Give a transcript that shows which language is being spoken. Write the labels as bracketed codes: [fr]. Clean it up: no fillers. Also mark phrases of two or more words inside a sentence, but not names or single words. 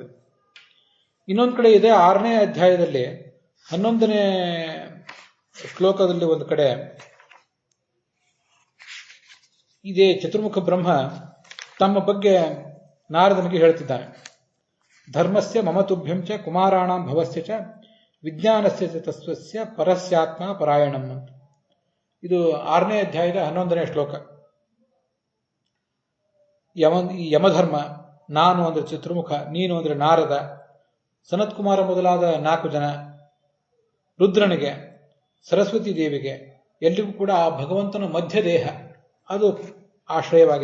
[kn] ಇನ್ನೊಂದು ಕಡೆ ಇದೆ 6ನೇ ಅಧ್ಯಾಯದಲ್ಲಿ 11ನೇ ಶ್ಲೋಕದಲ್ಲಿ ಒಂದು ಕಡೆ ಇದೇ ಚತುರ್ಮುಖ ಬ್ರಹ್ಮ ತಮ್ಮ ಬಗ್ಗೆ ನಾರದನಿಗೆ ಹೇಳ್ತಿದ್ದಾನೆ. [sa] ಧರ್ಮಸ್ಯ ಮಮತುಭ್ಯಂ ಚ ಕುಮಾರಾಣಾಂ ಭವಸ್ಯ ಚ ವಿಜ್ಞಾನಸ್ಯ ಚ ತಸ್ವಸ್ಯ ಪರಸ್ಯಾತ್ಮ ಪರಾಯಣಂ ಅಂತ. [kn] ಇದು 6ನೇ ಅಧ್ಯಾಯದ 11ನೇ ಶ್ಲೋಕ. ಯಮಧರ್ಮ, ನಾನು ಅಂದ್ರೆ ಚತುರ್ಮುಖ, ನೀನು ಅಂದ್ರೆ ನಾರದ, ಸನತ್ಕುಮಾರ ಮೊದಲಾದ 4 ಜನ, ರುದ್ರನಿಗೆ, ಸರಸ್ವತಿ ದೇವಿಗೆ, ಎಲ್ಲಿಗೂ ಕೂಡ ಆ ಭಗವಂತನ ಮಧ್ಯ ದೇಹ ಅದು ಆಶ್ರಯವಾಗಿದೆ.